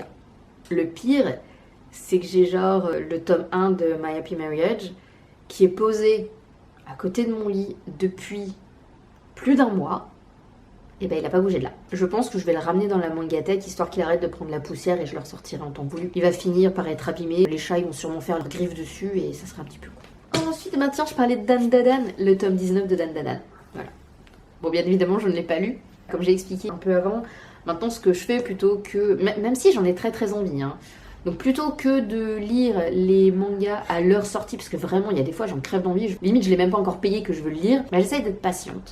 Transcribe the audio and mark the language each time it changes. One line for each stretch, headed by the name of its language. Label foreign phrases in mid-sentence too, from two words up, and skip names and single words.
French: Le pire, c'est que j'ai genre le tome 1 de My Happy Marriage qui est posé à côté de mon lit depuis plus d'1 mois. Et il a pas bougé de là. Je pense que je vais le ramener dans la mangatech histoire qu'il arrête de prendre la poussière et je le ressortirai en temps voulu. Il va finir par être abîmé, les chats ils vont sûrement faire leurs griffes dessus et ça sera un petit peu cool. Ensuite, tiens, je parlais de Dan Dan Dan, le tome 19 de Dan Dan Dan. Voilà. Bon, bien évidemment, je ne l'ai pas lu. Comme j'ai expliqué un peu avant, maintenant ce que je fais plutôt que... Même si j'en ai très très envie, donc plutôt que de lire les mangas à leur sortie, parce que vraiment il y a des fois j'en crève d'envie, limite je l'ai même pas encore payé que je veux le lire, j'essaye d'être patiente.